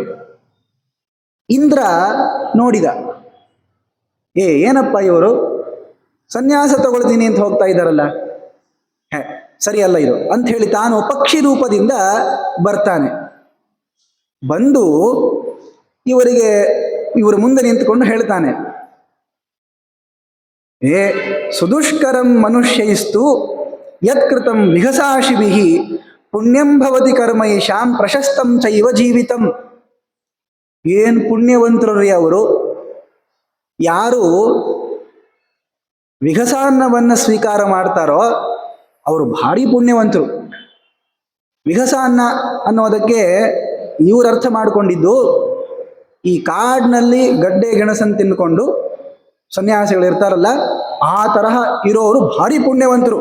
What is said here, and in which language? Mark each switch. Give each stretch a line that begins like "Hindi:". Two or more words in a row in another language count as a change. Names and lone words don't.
Kannada: ಇಂದ್ರ ನೋಡಿದ, ಏನಪ್ಪ ಇವರು ಸನ್ಯಾಸ ತಗೊಳ್ತೀನಿ ಅಂತ ಹೋಗ್ತಾ ಇದ್ದಾರಲ್ಲ, ಸರಿಯಲ್ಲ ಇದು ಅಂತ ಹೇಳಿ ತಾನು ಪಕ್ಷಿ ರೂಪದಿಂದ ಬರ್ತಾನೆ. ಬಂದು ಇವರ ಮುಂದೆ ನಿಂತುಕೊಂಡು ಹೇಳ್ತಾನೆ,
Sanskrit: ಸುದುಷ್ಕರಂ ಮನುಷ್ಯೈಸ್ತು ಯತ್ಕೃತಂ ವಿಘಸಾಶಿಭಿಃ ಪುಣ್ಯಂ ಭವತಿ ಕರ್ಮೈಷಾಂ ಪ್ರಶಸ್ತಂ ಚೈವ ಜೀವಿತಂ.
Kannada: ಏನ್ ಪುಣ್ಯವಂತರು ಅವರು, ಯಾರು ವಿಘಸಾನ್ನವನ್ನು ಸ್ವೀಕಾರ ಮಾಡ್ತಾರೋ ಅವರು ಭಾರಿ ಪುಣ್ಯವಂತರು. ವಿಘಸಾನ್ನ ಅನ್ನೋದಕ್ಕೆ ಇವ್ರ ಅರ್ಥ ಮಾಡಿಕೊಂಡಿದ್ದು, ಈ ಕಾಡಿನಲ್ಲಿ ಗಡ್ಡೆ ಗೆಣಸನ್ನು ತಿನ್ಕೊಂಡು ಸನ್ಯಾಸಿಗಳು ಇರ್ತಾರಲ್ಲ, ಆ ತರಹ ಇರೋರು ಭಾರಿ ಪುಣ್ಯವಂತರು.